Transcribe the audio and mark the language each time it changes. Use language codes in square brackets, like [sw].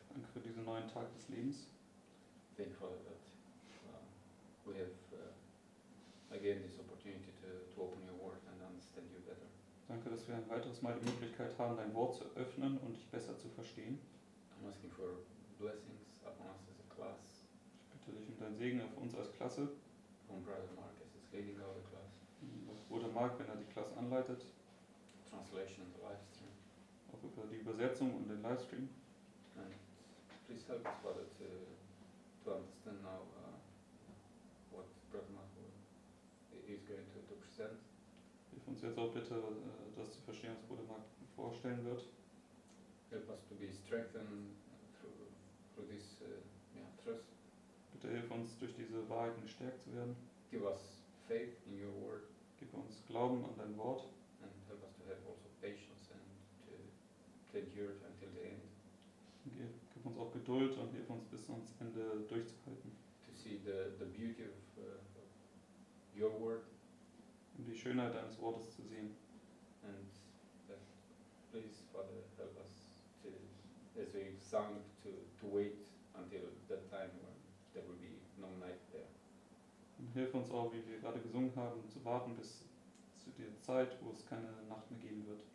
[de] danke für diesen neuen Tag des Lebens. [en] Thank you for that we have again this opportunity to open your word and understand you better. [de] Danke, dass wir ein weiteres Mal die Möglichkeit haben, dein Wort zu öffnen und dich besser zu verstehen. [en] I'm asking for blessings upon us as a class. [de] Ich bitte dich um deinen Segen auf uns als Klasse. [en] From Brother Marcus is leading our class. [de] Bruder Mark, wenn er die Klasse anleitet. [en] Translation and the live stream. [de] Auch über die Übersetzung und den Livestream. [en] And please help us, Father, to understand now what Brother Mark is going to present. [de] Hilf uns jetzt auch bitte, das zu verstehen, was Bruder Mark vorstellen wird. [en] Help us to be strengthened through this truth. [de] Bitte hilf uns, durch diese Wahrheiten gestärkt zu werden. [en] Give us faith in your word. [de] Gib uns Glauben an dein Wort. [en] And help us to have also patience and to endure it until the end. [de] Gib uns auch Geduld und hilf uns bis ans Ende durchzuhalten. [en] To see the beauty of your word. [de] Um die Schönheit deines Wortes zu sehen. [en] And please, Father, help us to, as we sung, to wait until that time when there will be no night there. [de] Und hilf uns auch, wie wir gerade gesungen haben, zu warten bis zu der Zeit, wo es keine Nacht mehr geben wird.